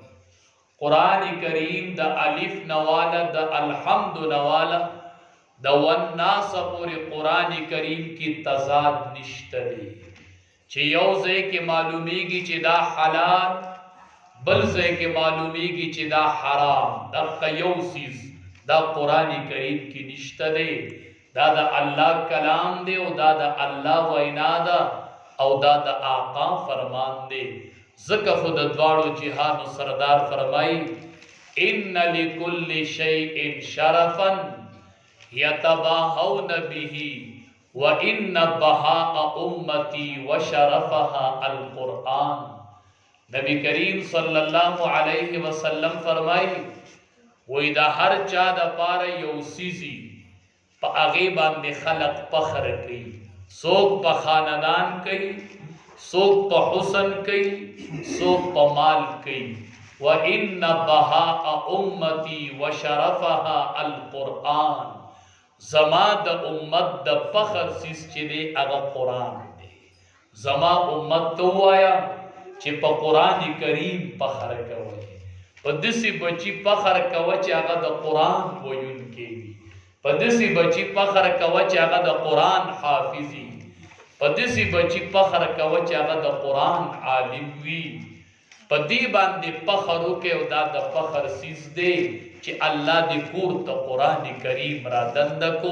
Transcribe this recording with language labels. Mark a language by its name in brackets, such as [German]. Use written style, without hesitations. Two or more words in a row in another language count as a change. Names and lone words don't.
[Pashto] قرآن کریم د الف نواله د الحمد نواله د والناس پورې قرآن کریم کې تضاد نشته دی، چې یو ځای کې معلومیږي چې دا حلال، بل ځای کې معلومیږي چې دا حرام. دغه یو څیز دا قرآن کریم کې نشته دی. دا د الله کلام دی او دا د الله وینا ده او دا د آقا فرمان دی. ځکه خو د دواړو جهانو سردار فرمایي [Arabic] ان لکل شیء شرفا یتباهون به وان بهاء امتی وشرفها القرآن. [Pashto] نبی کریم [Arabic] صلی الله علیه وسلم [Pashto] فرمایي وای دا هر چا د پاره یو سیزی په هغې باندې خلق فخر کوي. څوک په خاندان کوي، څوک په حسن کوي، څوک په مال کوي. [Arabic] وَإِنَّ بَهَاءَ أُمَّتِي وَشَرَفَهَا الْقُرْآنِ. [Pashto] زما د امت د فخر سیس چې دی هغه قرآن دی. زما امت ته ووایه چې په قرآن کریم فخر کوئ، په داسې بچي فخر کوه چې هغه د قرآن ویونکی وي، په داسې بچي فخر کوه چې هغه د قرآن حافظ وي، په داسې بچي فخر کوه چې هغه د قرآن عالم وي، په دې باندې فخر وکړې او دا د فخر څیز دی چې الله دې کور ته قرآن کریم را دنده کو.